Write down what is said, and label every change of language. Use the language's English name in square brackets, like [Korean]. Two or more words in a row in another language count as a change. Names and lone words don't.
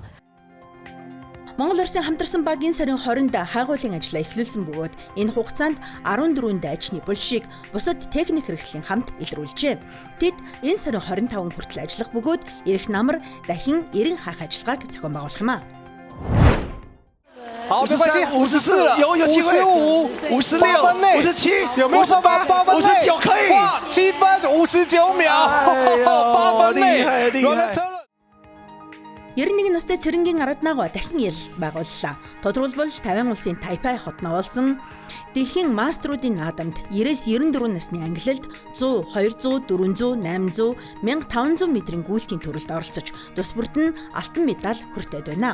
[Mongolian] Монгол Улсын хамтарсан баг энэ сарын 20-нд хайгуулын ажлаа эхлүүлсэн бөгөөд энэ хугацаанд 14 дайчны булшиг бусад техник хэрэгслийн хамт илрүүлжээ. Тэд энэ сарын 25 хүртэл ажиллах бөгөөд ирэх намар дахин эрен хайх ажиллагааг зохион байгуулах юм а. [Chinese] 好，54有机会，55、56、57，有没有8分内？59可以，7分59秒，8分内，软了车了。 [Mongolian] 91 настай цэрэнгийн Араднаагаа дахин ялалт байгууллаа. Тодорхойлбол 50 улсын Тайпай хотно олсон дэлхийн мастеруудын наадамд 90-94 насны ангилалд 100, 200, 400, 800, 1500 метрийн гүйлтийн төрөлд оролцож, тус бүрд нь алтан медаль хүртээд байна.